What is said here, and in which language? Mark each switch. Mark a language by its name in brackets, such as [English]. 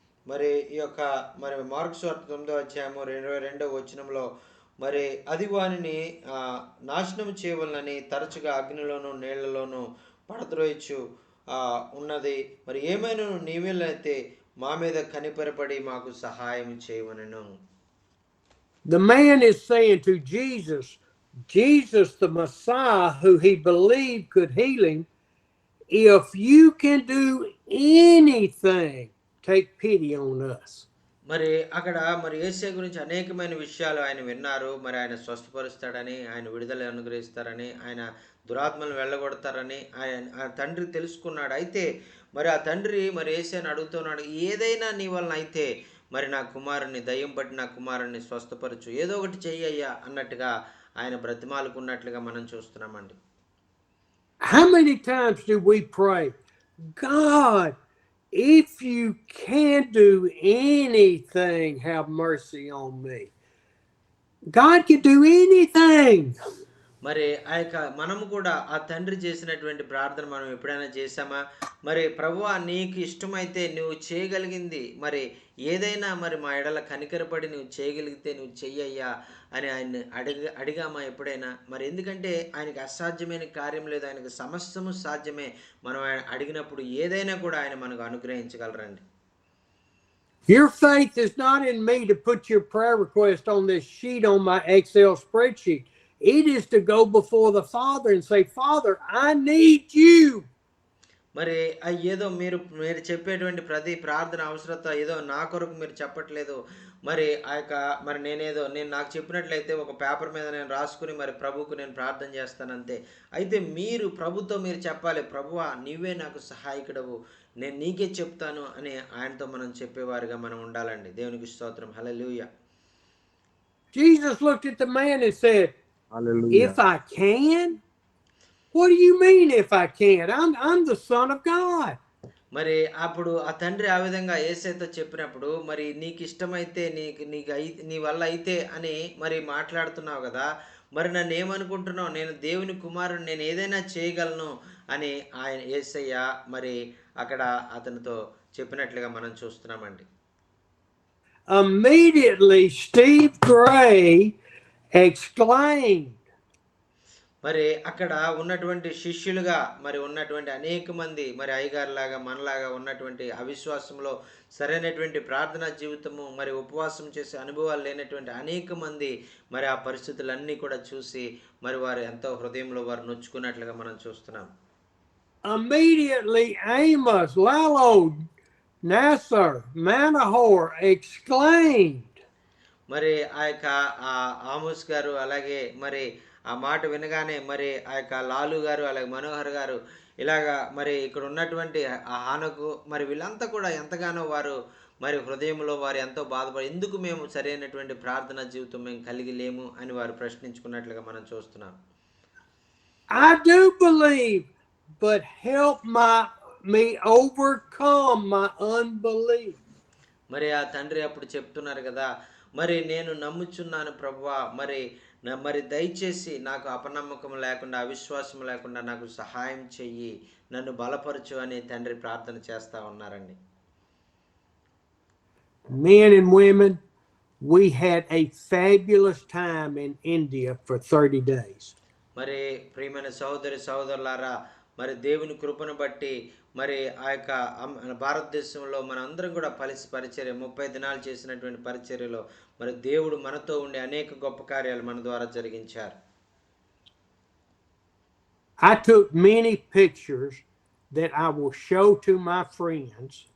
[Telugu] మరి ఈ యొక్క మరి మార్కు సువార్త 9వ అధ్యాయము 22వ వచనంలో మరి అది వానిని నాశనం చేయవలనని తరచుగా అగ్నిలోను నీళ్లలోను పడద్రోయచ్చు ఉన్నది. మరి ఏమైనా నీవేలైతే మా మీద కనిపరపడి మాకు సహాయం చేయవనెను. [English] The man is saying to Jesus, the Messiah who he believed could heal him, if you can do anything, take pity on us. [Telugu] మరి అక్కడ మరి యేసయ్య గురించి అనేకమైన విషయాలు ఆయన విన్నారు. మరి ఆయన స్వస్థపరుస్తాడని, ఆయన విడుదల అనుగ్రహిస్తారని, ఆయన దురాత్మలను వెళ్ళగొడతారని ఆయన తండ్రి తెలుసుకున్నాడు. అయితే మరి ఆ తండ్రి మరి యేసయ్యను అడుగుతున్నాడు, ఏదైనా నీ వలన అయితే మరి నా కుమారుని దయ్యం పట్టి నా కుమారుని స్వస్థపరచు, ఏదో ఒకటి చెయ్యయ్యా అన్నట్టుగా ఆయన బ్రతిమాలుకున్నట్లుగా మనం చూస్తున్నామండి. [English] How many times do we pray, God, if you can do anything, have mercy on me. God can do anything. [Telugu] మరి ఆ యొక్క మనము కూడా ఆ తండ్రి చేసినటువంటి ప్రార్థన మనం ఎప్పుడైనా చేశామా? మరి ప్రభువా నీకు ఇష్టమైతే నువ్వు చేయగలిగింది మరి ఏదైనా మరి మా ఎడల కనికరపడి నువ్వు చేయగలిగితే నువ్వు చెయ్యయ్యా అని ఆయన్ని అడిగామా ఎప్పుడైనా? మరి ఎందుకంటే ఆయనకి అసాధ్యమైన కార్యం లేదు, ఆయనకు సమస్తము సాధ్యమే. మనం ఆయన అడిగినప్పుడు ఏదైనా కూడా ఆయన మనకు అనుగ్రహించగలరండి. [English] Your faith is not in me to put your prayer request on this sheet on my Excel spreadsheet. It is to go before the Father and say, Father, I need you. [Telugu] మరి ఏదో మీరు మీరు చెప్పేటువంటి ప్రతి ప్రార్థన అవసరత ఏదో నా కొరకు మీరు చెప్పట్లేదు. మరి ఆ యొక్క మరి నేను నాకు చెప్పినట్లయితే ఒక పేపర్ మీద నేను రాసుకుని మరి ప్రభువుకు నేను ప్రార్థన చేస్తానంతే. అయితే మీరు ప్రభుతో మీరు చెప్పాలి, ప్రభువా నీవే నాకు సహాయకుడవు, నేను నీకే చెప్తాను అని ఆయనతో మనం చెప్పేవారుగా మనం ఉండాలండి. దేవునికి స్తోత్రం. హల్లెలూయా. [English] Jesus looked at the man and said, Hallelujah. if I can? What do you mean if I can? I'm the Son of God. [Telugu] మరి అప్పుడు ఆ తండ్రి ఆ విధంగా యేసయ్యతో చెప్పినప్పుడు మరి నీకు ఇష్టమైతే నీ వల్ల అయితే అని మరి మాట్లాడుతున్నావు కదా, మరి నన్ను ఏమనుకుంటున్నావు, నేను దేవుని కుమారుడు, నేను ఏదైనా చేయగలను అని ఆయన యేసయ్య మరి అక్కడ అతనితో చెప్పినట్లుగా మనం చూస్తున్నామండి. [English] Immediately Steve Gray exclaimed, [Telugu] మరి అక్కడ ఉన్నటువంటి శిష్యులుగా మరి ఉన్నటువంటి అనేక మంది మరి అయ్యగారులాగా మనలాగా ఉన్నటువంటి అవిశ్వాసంలో సరైనటువంటి ప్రార్థనా జీవితము మరి ఉపవాసం చేసే అనుభవాలు లేనటువంటి అనేక మంది మరి ఆ పరిస్థితులన్నీ కూడా చూసి మరి వారు ఎంతో హృదయంలో వారు నొచ్చుకున్నట్లుగా మనం చూస్తున్నాం. [English] Immediately Amos, Lalo, Nasser, Manahor exclaimed. [Telugu] మరి ఆ యొక్క ఆమోస్ గారు అలాగే మరి ఆ మాట వినగానే మరి ఆ యొక్క లాలు గారు అలాగే మనోహర్ గారు ఇలాగా మరి ఇక్కడ ఉన్నటువంటి ఆ హానకు మరి వీళ్ళంతా కూడా ఎంతగానో వారు మరి హృదయంలో వారు ఎంతో బాధపడి ఎందుకు మేము సరైనటువంటి ప్రార్థనా జీవితం మేము కలిగి లేము అని వారు ప్రశ్నించుకున్నట్లుగా మనం చూస్తున్నాం. [English] I do believe, but help me overcome my unbelief. [Telugu] మరి ఆ తండ్రి అప్పుడు చెప్తున్నారు కదా, మరి నేను నమ్ముచున్నాను ప్రభువా, మరి దయచేసి నాకు అపనమ్మకం లేకుండా అవిశ్వాసం లేకుండా నాకు సహాయం చెయ్యి, నన్ను బలపరచు అని తండ్రి ప్రార్థన చేస్తా ఉన్నారండి. [English] Men and women, we had a fabulous time in India for 30 days. [Telugu] మరి ప్రియమైన సహోదరులారా, మరి దేవుని కృపను బట్టి మరి ఆ యొక్క భారతదేశంలో మనందరం కూడా పరిచర్య 30 దినాలు చేసినటువంటి పరిచర్యలో మరి దేవుడు మనతో ఉండే అనేక గొప్ప కార్యాలు మన ద్వారా జరిగించారు. [English] I took many pictures that I will show to my friends.